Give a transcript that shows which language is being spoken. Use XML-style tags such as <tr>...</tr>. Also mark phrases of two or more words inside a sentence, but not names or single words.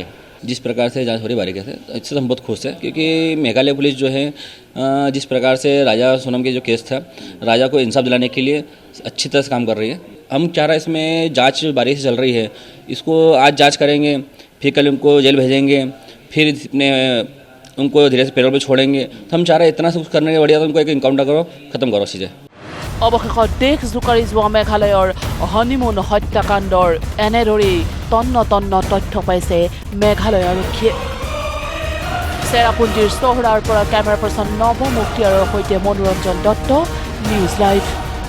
<hi>जिस प्रकार से जांच हो रही बारीकी से इससे हम बहुत खुश हैं क्योंकि मेघालय पुलिस जो है जिस प्रकार से राजा सोनम के जो केस था राजा को इंसाफ दिलाने के लिए अच्छी तरह से काम कर रही है हम चाह रहे हैं इसमें जांच बारीकी से चल रही है इसको आज जांच करेंगे फिर कल उनको जेल भेजेंगे फिर अपने उनको धीरे से पेरोल पे छोड़ेंगे तो हम चाह रहे हैं इतना सब कुछ करने के बढ़िया तो उनको एक इनकाउंटर करो ख़त्म करो चीज़ें</hi> <as>অৱশেষত দেশ জোকাৰি যোৱা মেঘালয়ৰ হনিমুন হত্যাকাণ্ডৰ এনেদৰেই তন্ন তন্ন তথ্য পাইছে মেঘালয় আৰক্ষীয়ে চেৰাপুঞ্জীৰ চহৰাৰ পৰা</as> <en>camera person</en> <as>নৱ মুক্তিয়াৰৰ সৈতে মনোৰঞ্জন দত্ত নিউজ লাইভ</as>